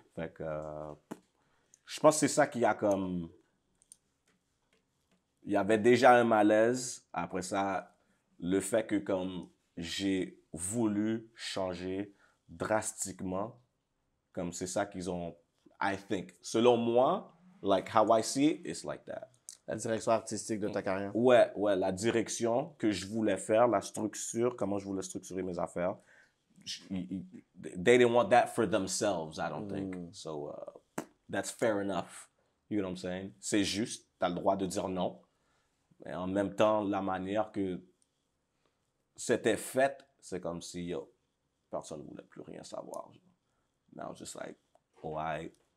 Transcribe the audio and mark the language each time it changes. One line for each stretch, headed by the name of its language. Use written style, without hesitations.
French: Fait que je pense que c'est ça qui a comme... Il y avait déjà un malaise. Après ça, le fait que comme j'ai voulu changer drastiquement, comme c'est ça qu'ils ont,
English: I think.
French: Selon moi,
English: like how I see it, it's like that.
French: La direction artistique de ta carrière. Ouais, la direction que je voulais faire, la structure, comment je voulais structurer mes affaires.
English: They didn't want that for themselves, I don't think. So, that's fair enough. You know what I'm saying?
French: C'est juste, t'as le droit de dire non. Mais en même temps, la manière que c'était fait, c'est comme si, personne ne voulait plus rien savoir.
English: Now, just like, why?